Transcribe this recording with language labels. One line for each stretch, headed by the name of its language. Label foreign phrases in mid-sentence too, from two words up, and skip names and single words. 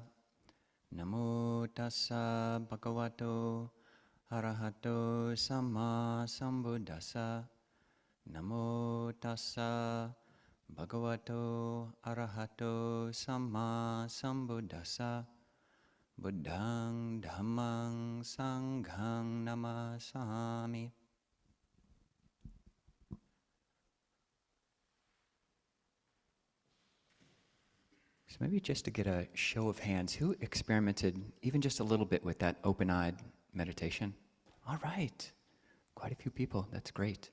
Pali: Namo tassa bhagavato arahato samma sambuddhassa. Namo tassa bhagavato arahato samma sambuddhassa. Buddhang dhammang sanghang namasami.
English: So maybe just to get a show of hands, who experimented even just a little bit with that open-eyed meditation? All right, quite a few people, that's great.